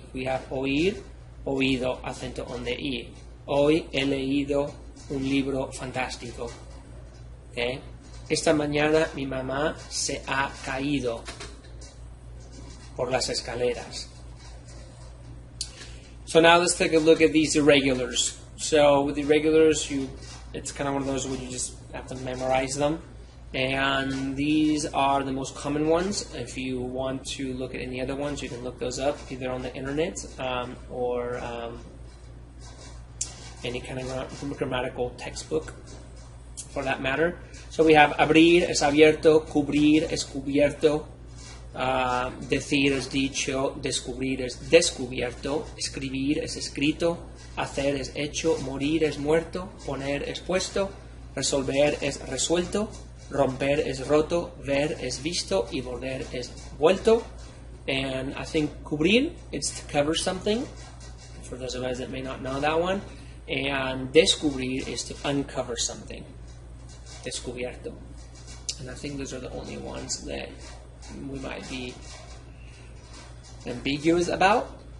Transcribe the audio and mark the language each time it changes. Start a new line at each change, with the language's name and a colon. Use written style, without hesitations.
English: If we have oír, oído, acento on the I.
Spanish: Hoy he leído un libro fantástico. Okay. Esta mañana mi mamá se ha caído por las escaleras.
English: So now let's take a look at these irregulars. So with irregulars, it's kind of one of those where you just have to memorize them. And these are the most common ones. If you want to look at any other ones, you can look those up either on the internet or any kind of grammatical textbook for that matter. So we have
Spanish: abrir es abierto, cubrir es cubierto, decir es dicho, descubrir es descubierto, escribir es escrito, hacer es hecho, morir es muerto, poner es puesto, resolver es resuelto, romper es roto, ver es visto, y volver es vuelto.
English: And I think cubrir, it's to cover something, for those of us that may not know that one. And descubrir is to uncover something. Descubierto. And I think those are the only ones that we might be ambiguous about.